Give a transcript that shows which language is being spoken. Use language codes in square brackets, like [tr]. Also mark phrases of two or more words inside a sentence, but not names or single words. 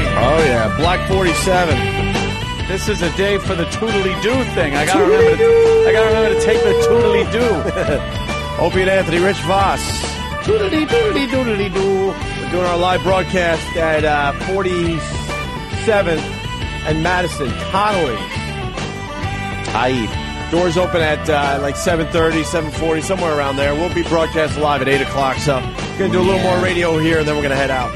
[en] Oh, yeah, Black 47. This is a day for the toodly-doo thing. I gotta remember to take the toodly-doo. Opie and Anthony, Rich Voss. Toodly-doodly-doodly-doo. We're doing our live broadcast at 47th and Madison, Connolly. Doors open at like 7:30, 7:40, somewhere around there. We'll be broadcasting live at 8 o'clock, so we're going to do a little more radio here, and then we're going to head out.